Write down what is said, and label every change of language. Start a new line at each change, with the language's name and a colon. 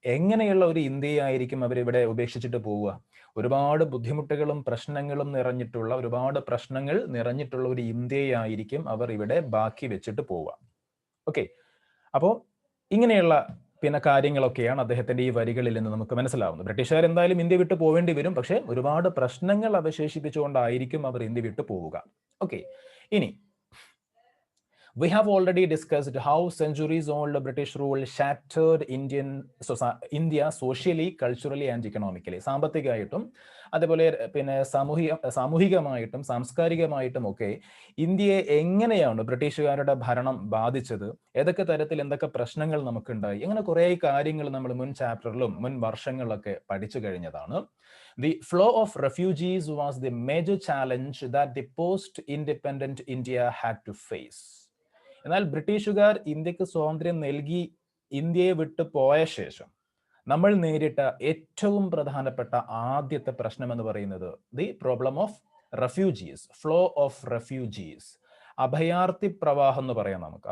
Malayalam: എങ്ങനെയുള്ള ഒരു ഇന്ത്യയായിരിക്കും അവരിവിടെ ഉപേക്ഷിച്ചിട്ട് പോവുക? ഒരുപാട് ബുദ്ധിമുട്ടുകളും പ്രശ്നങ്ങളും നിറഞ്ഞിട്ടുള്ള, ഒരുപാട് പ്രശ്നങ്ങൾ നിറഞ്ഞിട്ടുള്ള ഒരു ഇന്ത്യയായിരിക്കും അവർ ഇവിടെ ബാക്കി വെച്ചിട്ട് പോവുക. ഓക്കെ, അപ്പോൾ ഇങ്ങനെയുള്ള കാര്യങ്ങളൊക്കെയാണ് അദ്ദേഹത്തിന്റെ ഈ വരികളിൽ നിന്ന് നമുക്ക് മനസ്സിലാവുന്നത്. ബ്രിട്ടീഷുകാർ എന്തായാലും ഇന്ത്യ വിട്ടു പോവേണ്ടി വരും, പക്ഷെ ഒരുപാട് പ്രശ്നങ്ങൾ അവശേഷിപ്പിച്ചുകൊണ്ടായിരിക്കും അവർ ഇന്ത്യ വിട്ടു പോവുക. ഓക്കെ, ഇനി
English: We have already discussed how centuries-old British rule shattered India socially, culturally and economically.
Malayalam: സാമ്പത്തികമായിട്ടും അതുപോലെ പിന്നെ സാമൂഹികമായിട്ടും സാംസ്കാരികമായിട്ടും ഒക്കെ ഇന്ത്യയെ എങ്ങനെയാണ് ബ്രിട്ടീഷുകാരുടെ ഭരണം ബാധിച്ചത്, ഏതൊക്കെ തരത്തിൽ എന്തൊക്കെ പ്രശ്നങ്ങൾ നമുക്കുണ്ടായി, അങ്ങനെ കുറേ കാര്യങ്ങൾ നമ്മൾ മുൻ ചാപ്റ്ററിലും മുൻ വർഷങ്ങളിലൊക്കെ പഠിച്ചു കഴിഞ്ഞതാണ്.
English: The flow of refugees was the major challenge that the post-independent India had to face.
Malayalam: എന്നാൽ ബ്രിട്ടീഷുകാർ ഇന്ത്യക്ക് സ്വാതന്ത്ര്യം നൽകി ഇന്ത്യയെ വിട്ടു പോയ ശേഷം നമ്മൾ നേരിട്ട ഏറ്റവും പ്രധാനപ്പെട്ട ആദ്യത്തെ പ്രശ്നം എന്ന് പറയുന്നത്
English: the problem of refugees,
Malayalam: flow of refugees, അഭയാർത്ഥി പ്രവാഹം എന്ന് പറയാം നമുക്ക്.